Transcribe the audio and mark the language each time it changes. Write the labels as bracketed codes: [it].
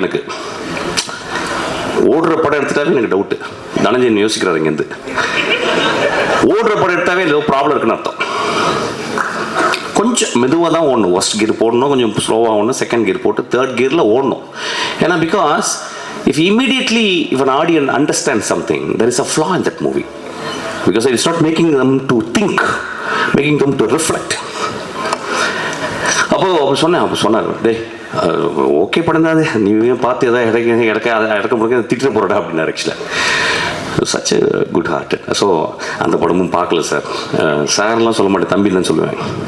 [ta] எனக்கு ஓடுற படம் எடுத்துட்டாவே எனக்கு டவுட்டு. தனஞ்சயன் யோசிக்கிறாரு இங்கேருந்து. ஓடுற படம் எடுத்தாவே ஏதோ ப்ராப்ளம் இருக்குன்னு அர்த்தம். கொஞ்சம் மெதுவாக தான் ஓடணும். ஃபர்ஸ்ட் கியர் போடணும், கொஞ்சம் ஸ்லோவாக ஓடணும், செகண்ட் கியர் போட்டு தேர்ட் கியரில் ஓடணும். ஏன்னா [en] Because if an audience understands something, there is a flaw in that movie, because it's not making them to think, making them to reflect. [ta] அப்போ சொன்னார், டே ஓகே படம் தான் அது, நீ பார்த்து எதாவது இடக்க முடியாது திட்டு போறடா அப்படின்னாரு. [en] ஆக்சுவலாக such good heart. So [ta] அந்த படமும் பார்க்கல சார். சார்லாம் சொல்ல மாட்டேன், தம்பி தான் சொல்லுவேன்.